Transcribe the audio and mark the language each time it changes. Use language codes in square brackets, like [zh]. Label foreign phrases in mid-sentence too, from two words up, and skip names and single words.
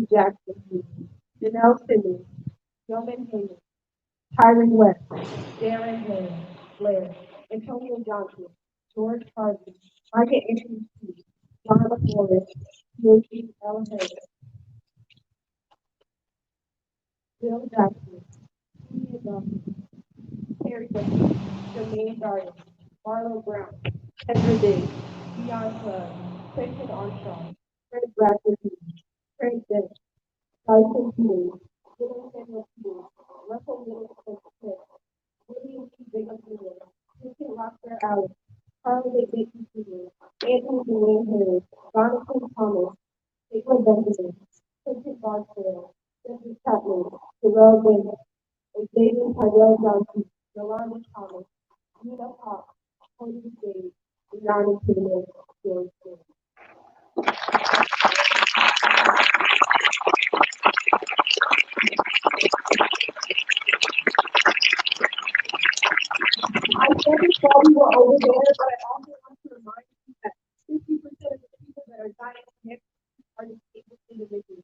[en] Jackson Jr., Janelle Simmons, Roman Hayes, Tyron West, Darren Blair, Antonio Johnson, George Harvey, Margaret Anthony Steve, John McMorris, Yoshi L. Hayes, Bill Jackson, Ian Johnson, Terry West, Jermaine Darden, Marlo Brown, Kendra Day, Deion Club, Quentin Armstrong, Fred Bradford, Craig Dennis, Tyson Peters, Dylan Samuel Peters, Russell Middleton Smith, William T. Jacob Jr., Vincent Rocker Allen, Harley Baker Jr., Anthony Dwayne Harris, Jonathan Thomas, Caitlin Benjamin, Quentin Barstow, Jeffrey Chapman, Terrell Davis, Xavier Tyrell Johnson, Yolanda Thomas, Nina Pop, Cody Davis, Yanni Taylor, George Taylor. I said this while we were over there, but I also want to remind you that 50% of the people that are dying of cancer are disabled individuals.